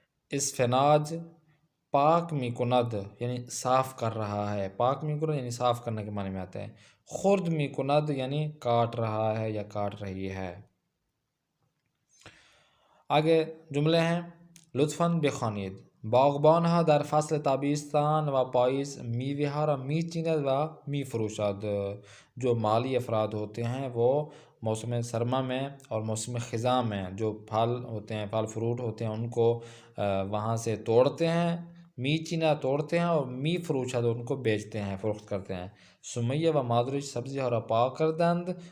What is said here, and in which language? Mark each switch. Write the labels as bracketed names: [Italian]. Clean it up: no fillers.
[Urdu] اسفناج پاک می کند یعنی صاف کر رہا ہے، پاک می کند یعنی صاف کرنے کے معنی میں آتا ہے۔ خرد می کند یعنی کاٹ رہا ہے یا کاٹ رہی ہے۔ آگے جملے ہیں، [Persian] لطفاً بخوانید. باغبان ها در فصل تابستان و پاییز میوه ها را میچیند و میفروشد. [Urdu] جو مالی افراد ہوتے ہیں وہ موسم سرما میں اور موسم خزاں میں جو پھل ہوتے ہیں، پھل فروٹ ہوتے ہیں، ان کو وہاں سے توڑتے ہیں۔ میچینا توڑتے ہیں، اور می فروشد ان کو بیچتے ہیں، فروخت کرتے ہیں۔ [Persian] سمیہ و مادرش سبزی ہارا پاک کردند.